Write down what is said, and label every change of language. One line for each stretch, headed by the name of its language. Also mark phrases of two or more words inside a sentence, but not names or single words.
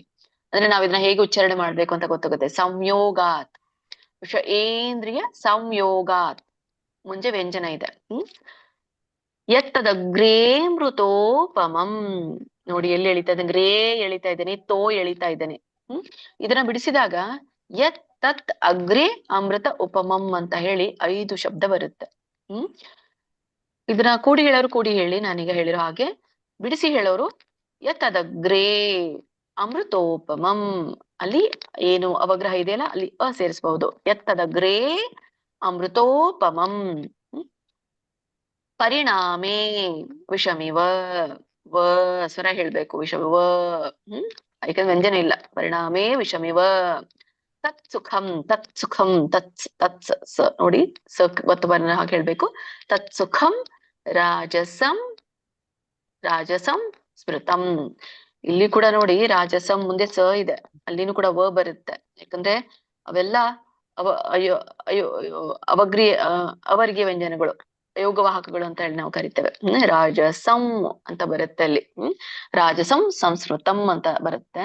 Kannada: ಅಂದ್ರೆ ನಾವ್ ಇದನ್ನ ಹೇಗೆ ಉಚ್ಚಾರಣೆ ಮಾಡ್ಬೇಕು ಅಂತ ಗೊತ್ತಾಗುತ್ತೆ.
Sanskrit: ಸಂಯೋಗಾತ್. ವಿಷ ಏಂದ್ರಿಯ ಸಂಯೋಗಾತ್.
Kannada: ಮುಂಚೆ ವ್ಯಂಜನ ಇದೆ.
Sanskrit: ಯತ್ತದಗ್ರೇ ಮೃತೋಪಮಂ.
Kannada: ನೋಡಿ ಎಲ್ಲಿ ಎಳಿತಾ ಇದ್ದೇನೆ? ಗ್ರೇ ಎಳಿತಾ ಇದ್ದೇನೆ, ತೋ ಎಳಿತಾ ಇದ್ದೇನೆ. ಇದನ್ನ ಬಿಡಿಸಿದಾಗ
Sanskrit: ಯತ್ ತತ್ ಅಗ್ರೇ ಅಮೃತ ಉಪಮಂ
Kannada: ಅಂತ ಹೇಳಿ 5 ಶಬ್ದ ಬರುತ್ತೆ. ಇದನ್ನ ಕೂಡಿ ಹೇಳೋರು ಕೂಡಿ ಹೇಳಿ, ನಾನೀಗ ಹೇಳಿರೋ ಹಾಗೆ. ಬಿಡಿಸಿ ಹೇಳೋರು
Sanskrit: ಯತ್ತದಗ್ರೇ ಅಮೃತೋಪಮಂ.
Kannada: ಅಲ್ಲಿ ಏನು ಅವಗ್ರಹ ಇದೆಯಲ್ಲ ಅಲ್ಲಿ ಸೇರಿಸಬಹುದು.
Sanskrit: ಎತ್ತದಗ್ರೇ ಅಮೃತೋಪಮಂ. ಪರಿಣಾಮೇ ವಿಷಮಿವ.
Kannada: ವ ಸ್ವರ ಹೇಳ್ಬೇಕು. ವಿಷಮಿವ. ಯಾಕಂದ್ರೆ ವ್ಯಂಜನ ಇಲ್ಲ.
Sanskrit: ಪರಿಣಾಮೇ ವಿಷಮಿವ. ತತ್ ಸುಖಂ ತತ್ ಸುಖಂ ತತ್
Kannada: ನೋಡಿ ಒತ್ತು ಬರ್ಣ ಹಾಗೆ ಹೇಳ್ಬೇಕು.
Sanskrit: ತತ್ ಸುಖಂ ರಾಜಸಂ ರಾಜಸಂ ಸ್ಮೃತಂ.
Kannada: ಇಲ್ಲಿ ಕೂಡ ನೋಡಿ ರಾಜಸಂ ಮುಂದೆ ಸ ಇದೆ, ಅಲ್ಲಿನೂ ಕೂಡ ವ ಬರುತ್ತೆ. ಯಾಕಂದ್ರೆ ಅವೆಲ್ಲ ಅಯ್ಯೋ ಅಯ್ಯೋ ಅವರ್ಗೀಯ ವ್ಯಂಜನಗಳು, ಯೋಗವಾಹಕಗಳು ಅಂತ ಹೇಳಿ ನಾವು ಕರಿತೇವೆ. ರಾಜಸಂ ಅಂತ ಬರುತ್ತೆ ಅಲ್ಲಿ.
Sanskrit: ರಾಜಸಂ ಸಂಸ್ಮೃತಂ
Kannada: ಅಂತ ಬರುತ್ತೆ.